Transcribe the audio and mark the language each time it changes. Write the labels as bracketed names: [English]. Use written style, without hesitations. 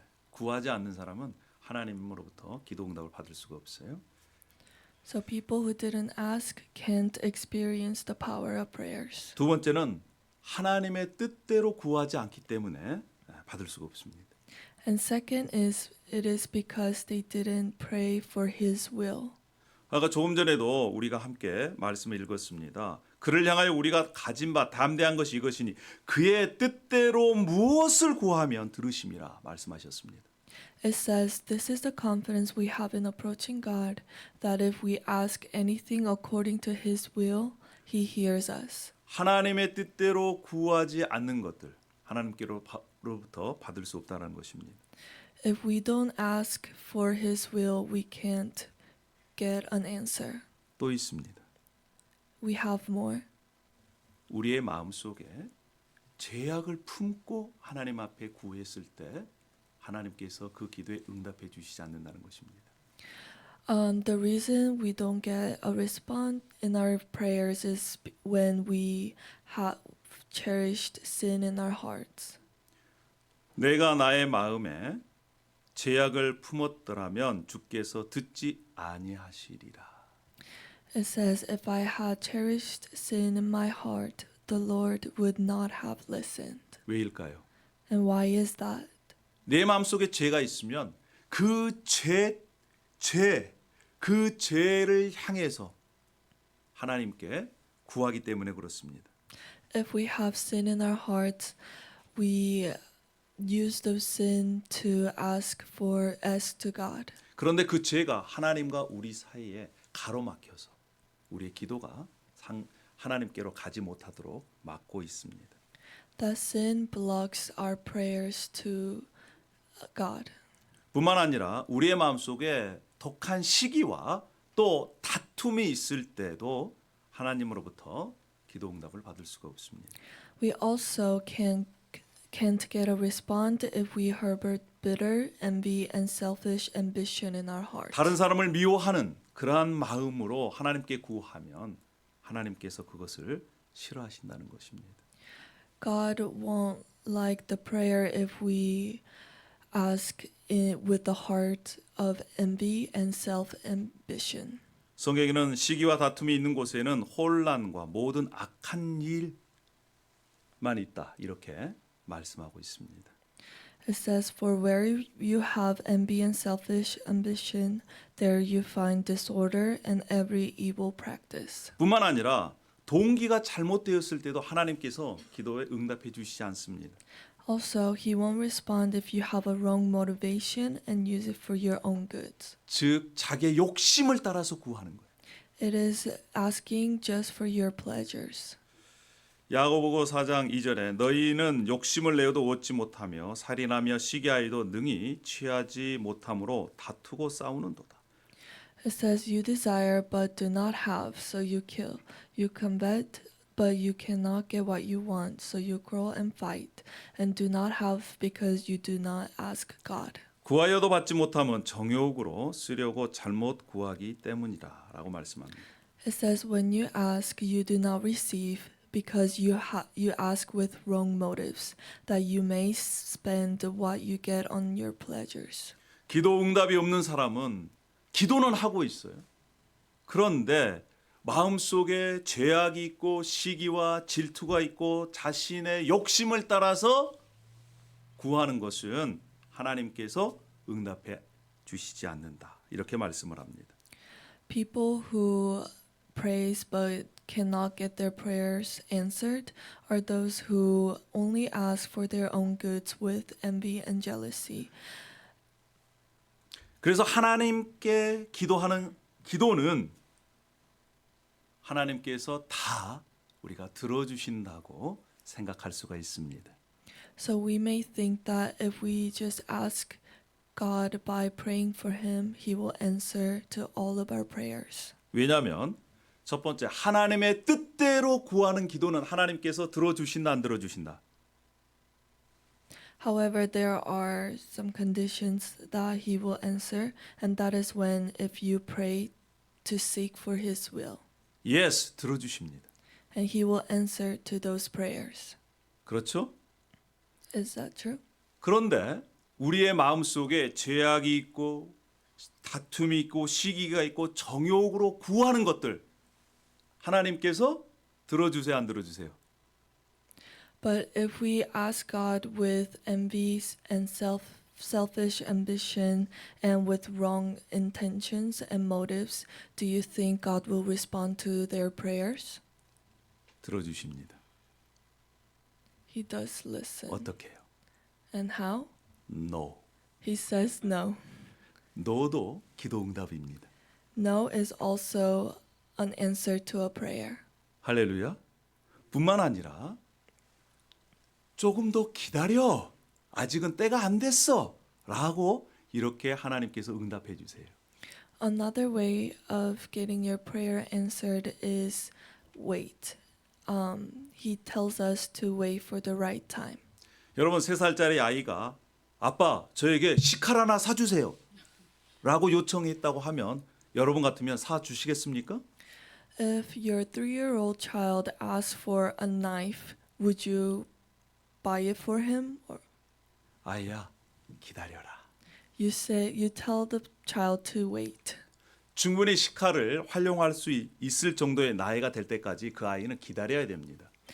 [Korean] 구하지 않는 사람은 하나님으로부터 기도 응답을 받을 수가 없어요. [English] So people who didn't ask can't experience the power of prayers. [Korean] 두 번째는 하나님의 뜻대로 구하지 않기 때문에 받을 수가 없습니다. [English] And second is it is because they didn't pray for his will. [Korean] 아까 조금 전에도 우리가 함께 말씀을 읽었습니다. 그를 향하여 우리가 가진 바 담대한 것이 이것이니 그의 뜻대로 무엇을 구하면 들으심이라 말씀하셨습니다. [English] It says, "This is the confidence we have in approaching God, that if we ask anything according to his will, he hears us." [Korean] 하나님의 뜻대로 구하지 않는 것들 하나님께로부터 받을 수 없다는 것입니다. [English] If we don't ask for his will, we can't get an answer. [Korean] 또 있습니다. [English] We have more. [Korean] 우리의 마음속에 죄악을 품고 하나님 앞에 구했을 때 하나님께서 그 기도에 응답해 주시지 않는다는 것입니다. [English] The reason we don't get a response in our prayers is when we have cherished sin in our hearts. [Korean] 내가 나의 마음에 죄악을 품었더라면 주께서 듣지 아니하시리라. [English] It says, "If I had cherished sin in my heart, the Lord would not have listened." [Korean] 왜일까요? [English] And why is that? [Korean] 내 마음속에 죄가 있으면 그 죄를 향해서 하나님께 구하기 때문에 그렇습니다. [English] If we have sin in our hearts, we use those sin to ask to God. [Korean] 그런데 그 죄가 하나님과 우리 사이에 가로막혀서 우리의 기도가 하나님께로 가지 못하도록 막고 있습니다. [English] That sin blocks our prayers to God. [Korean] 뿐만 아니라 우리의 마음속에 독한 시기와 또 다툼이 있을 때도 하나님으로부터 기도 응답을 받을 수가 없습니다. [English] We also can't get a response if we harbor bitter envy and selfish ambition in our hearts. [Korean] 다른 사람을 미워하는 그러한 마음으로 하나님께 구하면 하나님께서 그것을 싫어하신다는 것입니다. [English] God won't like the prayer if we ask with the heart of envy and self-ambition. [Korean] 성경에는 시기와 다툼이 있는 곳에는 혼란과 모든 악한 일만 있다 이렇게 말씀하고 있습니다. [English] It says, "For where you have envy and selfish ambition, there you find disorder and every evil practice." [Korean] 뿐만 아니라 동기가 잘못되었을 때도 하나님께서 기도에 응답해 주시지 않습니다. [English] Also, he won't respond if you have a wrong motivation and use it for your own goods. [Korean] 즉 자기의 욕심을 따라서 구하는 거예요. [English] It is asking just for your pleasures. [Korean] 야고보서 4장 2절에 너희는 욕심을 내어도 얻지 못하며 살인하며 시기하여도 능히 취하지 못함으로 다투고 싸우는도다. [English] It says, "You desire but do not have, so you kill. You covet but you cannot get what you want, so you quarrel and fight, and do not have because you do not ask God." [Korean] 구하여도 받지 못하면 정욕으로 쓰려고 잘못 구하기 때문이라라고 말씀합니다. [English] It says, "When you ask, you do not receive, because you ask with wrong motives, that you may spend what you get on your pleasures." [Korean] 기도 응답이 없는 사람은 기도는 하고 있어요. 그런데 마음속에 죄악이 있고 시기와 질투가 있고 자신의 욕심을 따라서 구하는 것은 하나님께서 응답해 주시지 않는다. 이렇게 말씀을 합니다. [English] People who praise but cannot get their prayers answered are those who only ask for their own goods with envy and jealousy. [Korean] 그래서 하나님께 기도하는 기도는 하나님께서 다 우리가 들어주신다고 생각할 수가 있습니다. [English] So we may think that if we just ask God by praying for him, he will answer to all of our prayers. [Korean] 왜냐하면 첫 번째 하나님의 뜻대로 구하는 기도는 하나님께서 들어주신다 안 들어주신다. [English] However, there are some conditions that he will answer, and that is when if you pray to seek for his will, Yes, [Korean] 들어주십니다. [English] and he will answer to those prayers. [Korean] 그렇죠? [English] Is that true? [Korean] 그런데 우리의 마음속에 죄악이 있고 다툼이 있고 시기가 있고 정욕으로 구하는 것들 하나님께서 들어주세요 안 들어주세요? [English] But if we ask God with envies and selfish ambition and with wrong intentions and motives, do you think God will respond to their prayers? [Korean] 들어주십니다. [English] He does listen. [Korean] 어떻게 해요? [English] And how? No. He says no. [Korean] 너도 기도 응답입니다. [English] No is also an answer to a prayer. [Korean] 할렐루야. 뿐만 아니라 조금 더 기다려. 아직은 때가 안 됐어. 라고 이렇게 하나님께서 응답해 주세요. [English] Another way of getting your prayer answered is wait. He tells us to wait for the right time. [Korean] 여러분 3살짜리 아이가 아빠 저에게 식칼 하나 사주세요. 라고 요청했다고 하면 여러분 같으면 사주시겠습니까? [English] If your 3-year-old child asks for a knife, would you buy it for him? Or [Korean] 아이야 기다려라. [English] you tell the child to wait. [Korean] 충분히 식칼을 활용할 수 있을 정도의 나이가 될 때까지 그 아이는 기다려야 됩니다.